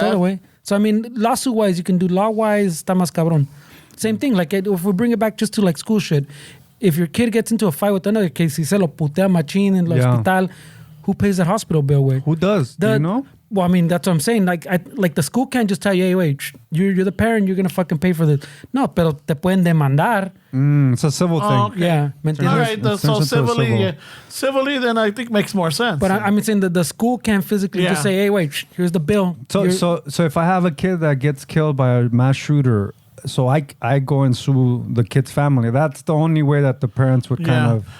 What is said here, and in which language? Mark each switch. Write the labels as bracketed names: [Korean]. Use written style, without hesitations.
[English] todo, way. So I mean, lawsuit wise, you can do law wise, [Spanish] está más cabrón. [English] Same thing, like if we bring it back just to like school shit, if your kid gets into a fight with another kid, [Spanish] si se lo putea machín en el hospital, [English] who pays that hospital bill, way? Who does? Do you know? Well, I mean, that's what I'm saying. Like, the school can't just tell you, hey, wait, you're the parent, you're going to fucking pay for this. [Spanish] No, pero te pueden demandar. [English] It's a civil thing. Okay. [Spanish] Yeah. ¿Me entiendes? [English] All right, It's so sensitive civil. civilly, then I think makes more sense. But I'm saying that the school can't physically just Yeah. say, hey, wait, here's the bill. So if I have a kid that gets killed by a mass shooter, so I go and sue the kid's family. That's the only way that the parents would kind of...